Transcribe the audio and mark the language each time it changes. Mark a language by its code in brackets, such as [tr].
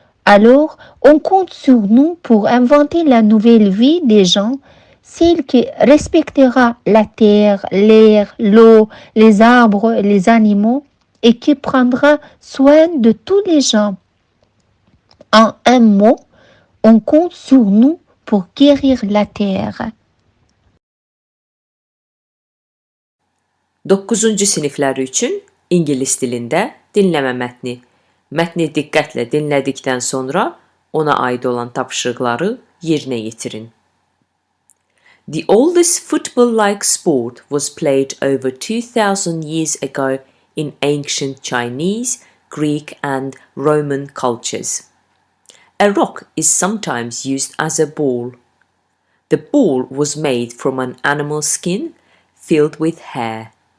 [fr] Alors, on compte sur nous pour inventer la nouvelle vie des gens, celle qui respectera la terre, l'air, l'eau, les arbres, les animaux, et qui prendra soin de tous les gens. En un mot, on compte sur nous pour guérir la terre. [az] 9-cu sinifləri üçün İngilis dilində dinləmə mətni. Mətni diqqətlə dinlədikdən sonra ona aid olan tapşırıqları yerinə yetirin. [en] The oldest football-like sport was played over 2000 years ago in ancient Chinese, Greek and Roman cultures. A rock is sometimes used as a ball. The ball was made from an animal skin filled with hair.